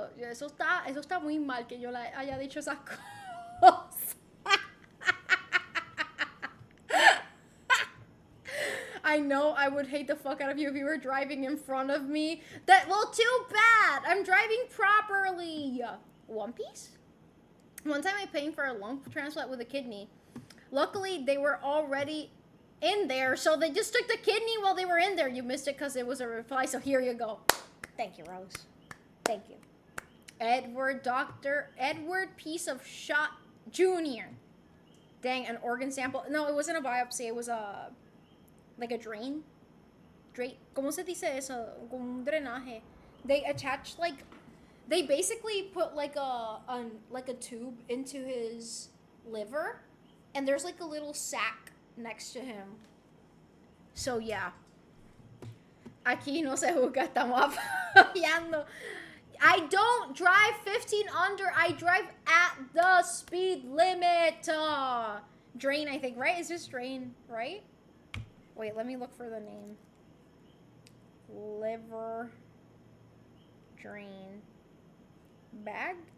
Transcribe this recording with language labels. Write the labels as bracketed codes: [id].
[es] Eso está muy mal que yo le haya dicho esas cosas. [en] I know I would hate the fuck out of you if you were driving in front of me. Well, too bad. I'm driving properly. One Piece? One time I paid for a lung transplant with a kidney. Luckily, they were already in there, so they just took the kidney while they were in there. You missed it because it was a reply, so here you go. Thank you, Rose. Thank you. Edward Piece of Shot Jr. Dang, an organ sample. No, it wasn't a biopsy. It was like a drain. [es] ¿Cómo se dice eso? Un drenaje. [en] They attached they basically put like a tube into his liver, and there's like a little sack next to him. So yeah. [es] Aquí no se juzga, estamos apoyando. [en] I don't drive 15 under. I drive at the speed limit. Drain, I think, right? Is this drain, right? Wait, let me look for the name. Liver drain bag?